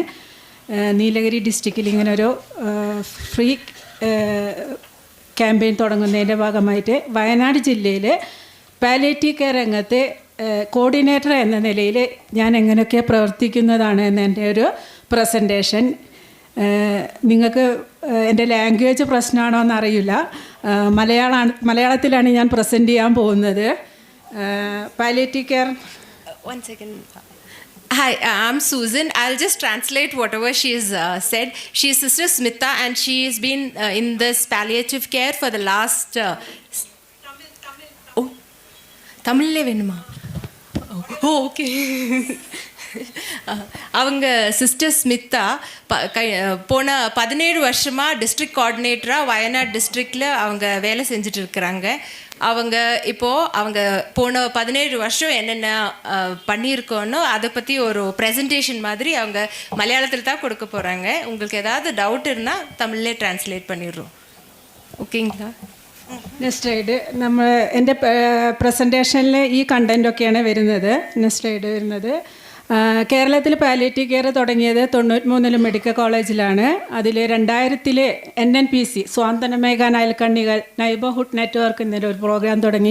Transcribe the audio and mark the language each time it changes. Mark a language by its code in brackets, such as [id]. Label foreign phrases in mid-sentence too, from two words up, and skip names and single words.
[ml] നീലഗിരി ഡിസ്ട്രിക്റ്റിൽ ഇങ്ങനെ ഒരു [en] free campaign [ml] തുടങ്ങുന്നതിൻ്റെ ഭാഗമായിട്ട് വയനാട് ജില്ലയിൽ [en] palliative care [ml] രംഗത്ത് കോർഡിനേറ്റർ എന്ന നിലയിൽ ഞാൻ എങ്ങനെയൊക്കെ പ്രവർത്തിക്കുന്നതാണ് എന്ന് എൻ്റെ ഒരു പ്രസൻറ്റേഷൻ. നിങ്ങൾക്ക് എൻ്റെ ലാംഗ്വേജ് പ്രശ്നമാണോ എന്നറിയില്ല. മലയാളത്തിലാണ് ഞാൻ പ്രസൻറ്റ് ചെയ്യാൻ പോകുന്നത്. [en] palliative care. One second. Hi, I'm Susan. I'll just translate whatever she's said. She's Sister Smita and she's been in this palliative care for the last... [ta] தமிழ்லே வேணுமா? ஓகே. அவங்க சிஸ்டர் ஸ்மிதா போன 17 வருஷமாக [en] district coordinatorஆக [ta] வயநாடு டிஸ்ட்ரிக்டில் அவங்க வேலை செஞ்சுட்டு இருக்கிறாங்க. அவங்க போன 17 வருஷம் என்னென்ன பண்ணியிருக்கோன்னு அதை பற்றி ஒரு ப்ரெசன்டேஷன் மாதிரி அவங்க மலையாளத்தில் தான் கொடுக்க போகிறாங்க. உங்களுக்கு ஏதாவது டவுட் இருந்தால் தமிழ்லே டிரான்ஸ்லேட் பண்ணிடுறோம். ഓക്കെங்களா? [en] next slide. [ml] നമ്മൾ എൻ്റെ പ്രസൻറ്റേഷനിൽ ഈ കണ്ടൻറ്റൊക്കെയാണ് വരുന്നത്. [en] next slide [ml] വരുന്നത് കേരളത്തിൽ [en] palliative care [ml] തുടങ്ങിയത് 93 [en] medical collegeിലാണ്. [ml] അതിൽ 2000 NNPC സ്വാന്തന മേഘാ നയൽക്കണ്ണികൾ [en] neighbourhood network [ml] എന്നൊരു പ്രോഗ്രാം തുടങ്ങി.